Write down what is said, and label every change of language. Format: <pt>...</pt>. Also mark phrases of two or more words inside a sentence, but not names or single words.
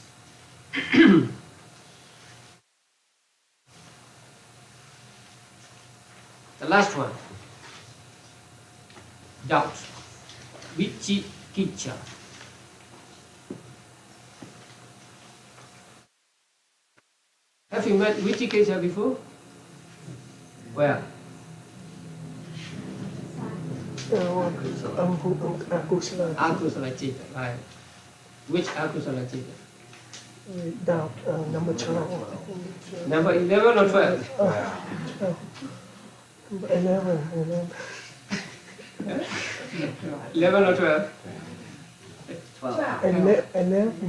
<en>The last one, doubt, vicikiccha. Have you met vicikiccha before? Where? Akusala.</en> <pi>Akusala citta,</pi> <en>right. Which</en> <pi>akusala citta?</pi> <en>Doubt, number 12. Number 11 or 12? 12. 11. 11 or 12? 11.</en>